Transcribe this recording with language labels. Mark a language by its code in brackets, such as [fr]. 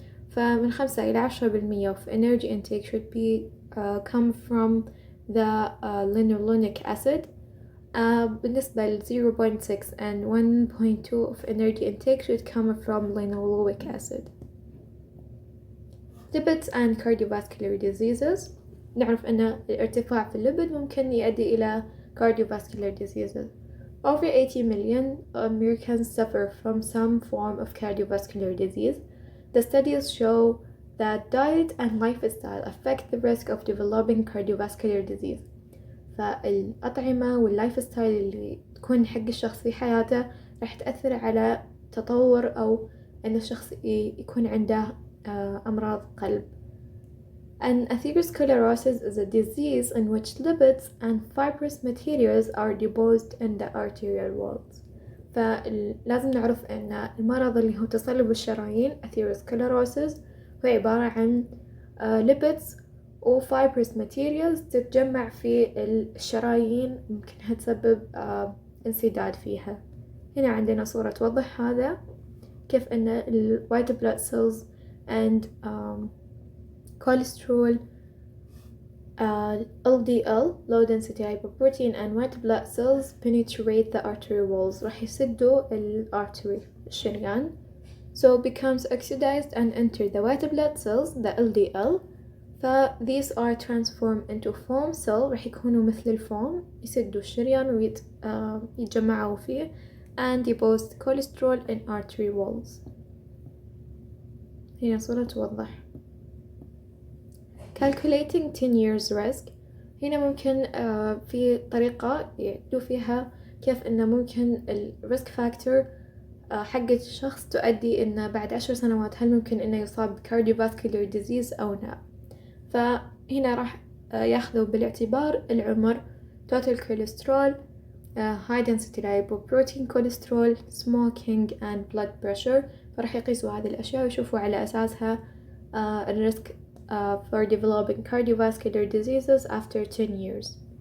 [ar] فمن 5 إلى 10% [en] of energy intake should be come from the linolenic acid. [ar] بالنسبة ل [en] 0.6 and 1.2 of energy intake should come from linoleic acid. Lipids and cardiovascular diseases. [ar] نعرف أن الارتفاع في الليبيد ممكن يؤدي إلى [en] cardiovascular diseases. Over 80 million Americans suffer from some form of cardiovascular disease. The studies show that diet and lifestyle affect the risk of developing cardiovascular disease. [ar] فالأطعمة واللايف ستايل اللي تكون حق الشخص في حياته راح تأثر على تطور أو أن الشخص يكون عنده أمراض قلب. [en] And atherosclerosis is a disease in which lipids and fibrous materials are deposed in the arterial walls. [ar] فلازم نعرف أن المرض اللي هو تصلب الشرايين atherosclerosis هو عبارة عن lipids و [en] fibrous materials [ar] تتجمع في الشرايين ممكنها تسبب انسداد فيها. هنا عندنا صورة توضح هذا كيف أن ال [en] white blood cells and cholesterol LDL low density lipoprotein and white blood cells penetrate the artery walls [ar] راح يسدوا الارتري الشريان [en] so becomes oxidized and enter the white blood cells the LDL these are transformed into foam cell [ar] راح يكونوا مثل الفوم يسدوا الشريان ويتجمعوا فيه [en] and deposit cholesterol in artery walls. [ar] هنا صورة توضح. [en] calculating 10 years risk. [ar] هنا ممكن في طريقة يدوا فيها كيف إنه ممكن الريسك فاكتور حقة الشخص تؤدي إنه بعد 10 سنوات هل ممكن إنه يصاب [en] cardiovascular disease [ar] أو لا. فهنا راح ياخذوا بالاعتبار العمر [en] total cholesterol high density lipoprotein cholesterol smoking and blood pressure [ar] فراح يقيسوا هذه الأشياء ويشوفوا على أساسها الريسك [en] for developing cardiovascular diseases after 10 years.